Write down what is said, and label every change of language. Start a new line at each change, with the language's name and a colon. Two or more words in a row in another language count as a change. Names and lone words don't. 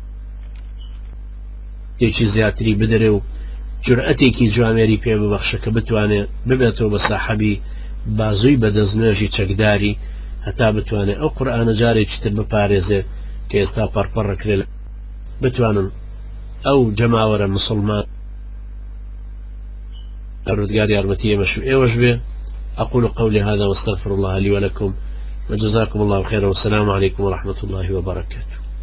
Central Kurdish: تێکی زیاتری بدرێ و جورئەتێکی جوامێری پێ ببەخشە کە بتوانێت ببێتەوە بە ساحەبی بازووی بەدەستنوێژی چەکداری هەتا بتوانێت ئەو قورئانە جارێکی تر بپارێزێ کە ئێستا پەرپەڕەکرێ بتوانن ئەو جەماوەرە مسلمان ڕوودگار یارمەتی ئێمەش و ئێوەش بێ.
Arabic: أقول قولي هذا واستغفر الله لي ولكم وجزاكم الله خيرا والسلام عليكم ورحمة الله وبركاته.